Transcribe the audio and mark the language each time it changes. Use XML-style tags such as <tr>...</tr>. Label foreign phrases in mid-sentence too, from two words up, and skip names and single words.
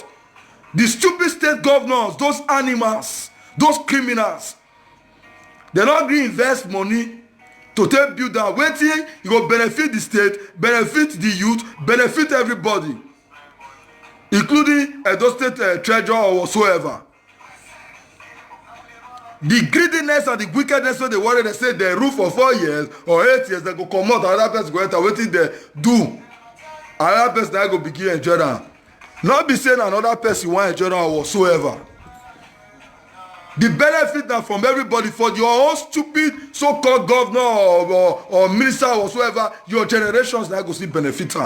<pcm>The stupid state governors, those animals, those criminals, they not gree invest money to take build down. Waiting, you go benefit the state, benefit the youth, benefit everybody, including Edo State treasurer or whatsoever. The greediness and the wickedness wey dey worry, they say they rule for 4 years or 8 years, they go comot, another person go enter, wetin they do, another person na go begin enjoy am. Not be saying another person wan enjoy am whatsoever. The benefit na from everybody, for your own stupid so-called governor or minister or whatsoever, your generations na go still benefit am.</pcm>